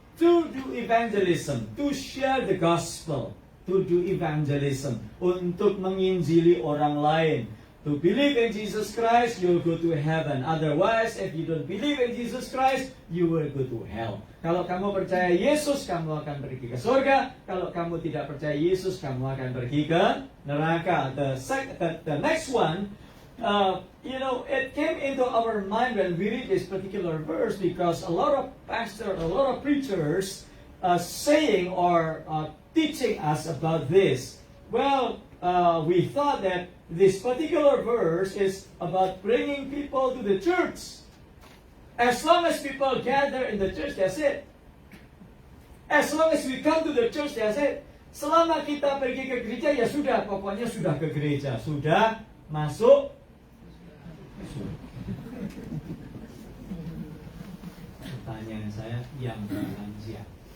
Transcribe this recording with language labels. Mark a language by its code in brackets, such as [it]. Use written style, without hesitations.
[en] to do evangelism, to share the gospel, to do evangelism, [id] untuk menginjili orang lain. [en] To believe in Jesus Christ, you'll go to heaven. Otherwise, if you don't believe in Jesus Christ, you will go to hell. [id] Kalau kamu percaya Yesus, kamu akan pergi ke surga. Kalau kamu tidak percaya Yesus, kamu akan pergi ke neraka. [en] The next one, it came into our mind when we read this particular verse because a lot of pastors, a lot of preachers saying or teaching us about this. Well, we thought that this particular verse is about bringing people to the church. As long as people gather in the church, that's it. As long as we come to the church, that's it. [id] Selama kita pergi ke gereja, ya sudah, pokoknya sudah ke gereja, sudah masuk. Pertanyaan saya, yang bilang siapa?